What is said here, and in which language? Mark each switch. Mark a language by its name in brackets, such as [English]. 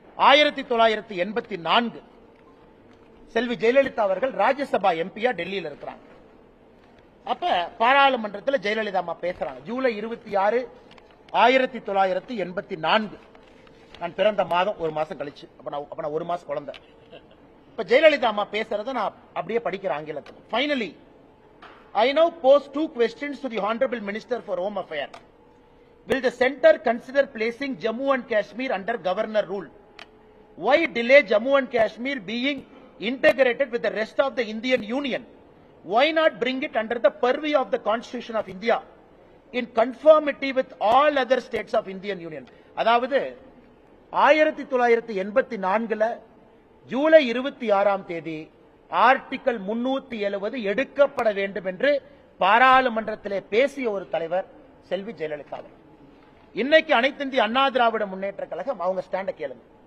[Tamil] 1984 செல்வி ஜெயலலிதா அவர்கள் ராஜ்யசபா எம்பியா டெல்லியில் இருக்கிறாங்க. அப்ப பாராளுமன்றத்தில் ஜெயலலிதா அம்மா பேசுறாங்க. ஜூலை 26, 1984. நான் பிறந்த மாதம் ஒரு மாசம் கழிச்சு. அப்ப நான் ஒரு மாசம் குழந்தை. இப்ப ஜெயலலிதா அம்மா பேசுறத நான் அப்படியே படிக்கிற ஆங்கிலத்தில். [English] Finally, I now pose 2 questions to the Honorable Minister for Home Affairs. Will the center consider placing Jammu and Kashmir under governor rule? Why delay Jammu and Kashmir being integrated with the rest of the Indian Union? Why not bring it under the purview of the Constitution of India in conformity with all other states of Indian Union? [Tamil] அதாவது 1984 ஜூலை 26ஆம் தேதி article 370 எடுக்கப்பட வேண்டும் என்று பாராளுமன்றத்திலே பேசிய ஒரு தலைவர் செல்வி ஜெயலலிதா. இன்னைக்கு அனைத்து இந்திய அண்ணா திராவிட முன்னேற்ற கழகம் அவங்க ஸ்டாண்ட கேளுங்க.